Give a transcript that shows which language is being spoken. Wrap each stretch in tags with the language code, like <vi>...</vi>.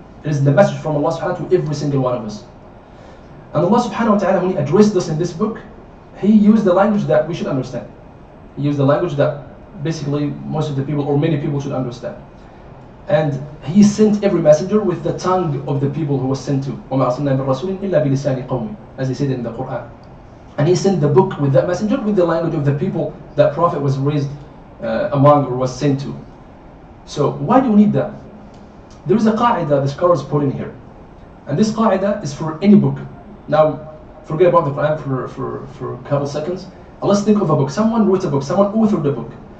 <en>It is the message from Allah subhanahu wa ta'ala to every single one of us. And Allah subhanahu wa ta'ala, when He addressed us in this book, He used the language that we should understand. He used the language that basically most of the people, or many people, should understand. And He sent every messenger with the tongue of the people who was sent to.</en> <ar>وَمَا أَرْسَلْنَا مِن رَّسُولٍ إِلَّا بِلِسَانِ قَوْمٍ,</ar> <en>as He said in the Quran. And He sent the book with that messenger with the language of the people that Prophet was raised among, or was sent to. So why do we need that? There is a qa'idah the scholars put in here. And this qa'idah is for any book. Now, forget about the Quran for a couple seconds. And let's think of a book. Someone wrote a book. Someone authored a book.</en>